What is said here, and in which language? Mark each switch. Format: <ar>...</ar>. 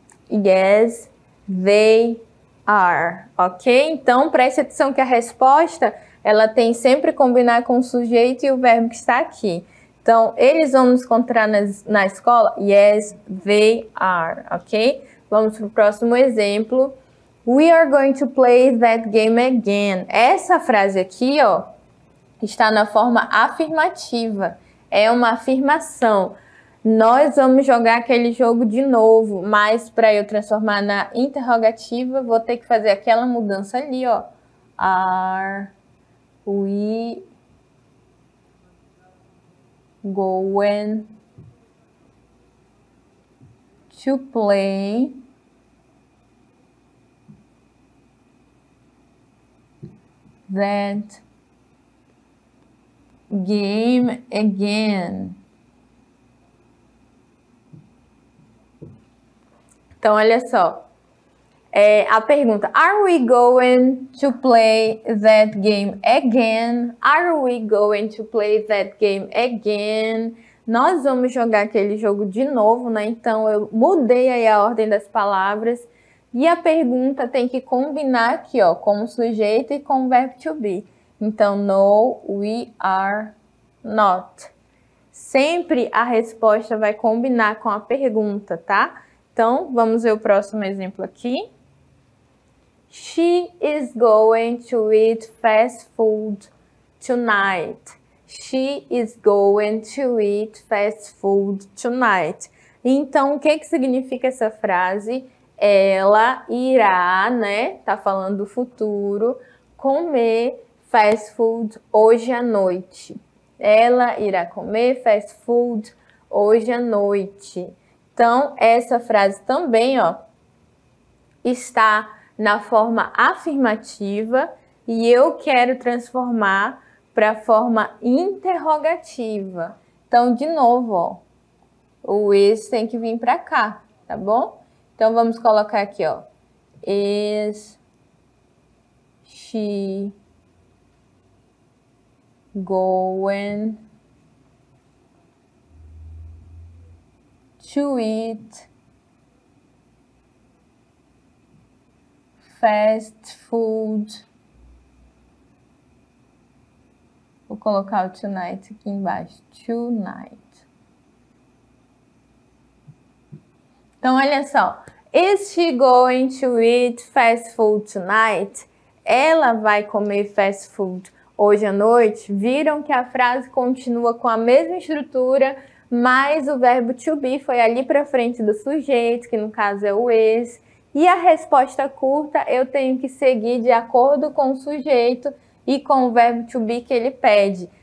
<en>Yes, they are, ok?</en> <pt>Então, preste atenção que a resposta, ela tem sempre que combinar com o sujeito e o verbo que está aqui. Então, eles vão nos encontrar na escola?</pt> <en>Yes, they are, ok?</en> <pt>Vamos para o próximo exemplo.</pt> <en>We are going to play that game again.</en> <pt>Essa frase aqui, ó, está na forma afirmativa. É uma afirmação. Nós vamos jogar aquele jogo de novo, mas para eu transformar na interrogativa, vou ter que fazer aquela mudança ali, ó.</pt> <en>Are we going to play that game again?</en> <pt>Então, olha só, A pergunta,</pt> <en>are we going to play that game again? Are we going to play that game again?</en> <pt>Nós vamos jogar aquele jogo de novo, né? Então, eu mudei aí a ordem das palavras. E a pergunta tem que combinar aqui, ó, com o sujeito e com o verbo to be.</pt> <en>Então, no, we are not.</en> <pt>Sempre a resposta vai combinar com a pergunta, tá? Então, vamos ver o próximo exemplo aqui.</pt> <en>She is going to eat fast food tonight. She is going to eat fast food tonight.</en> <pt>Então, o que significa essa frase? Ela irá, né? Tá falando do futuro, comer fast food hoje à noite. Ela irá comer fast food hoje à noite. Então, essa frase também, ó, está na forma afirmativa e eu quero transformar para a forma interrogativa. Então, de novo, ó, o is tem que vir para cá, tá bom? Então, vamos colocar aqui, ó,</pt> <en>is she going to eat fast food?</en> <pt>Vou colocar o tonight aqui embaixo.</pt> <en>Tonight.</en> <pt>Então, olha só.</pt> <en>Is she going to eat fast food tonight?</en> <pt>Ela vai comer fast food hoje à noite? Viram que a frase continua com a mesma estrutura, mas o verbo to be foi ali para frente do sujeito, que no caso é o is. E a resposta curta eu tenho que seguir de acordo com o sujeito e com o verbo to be que ele pede.</pt>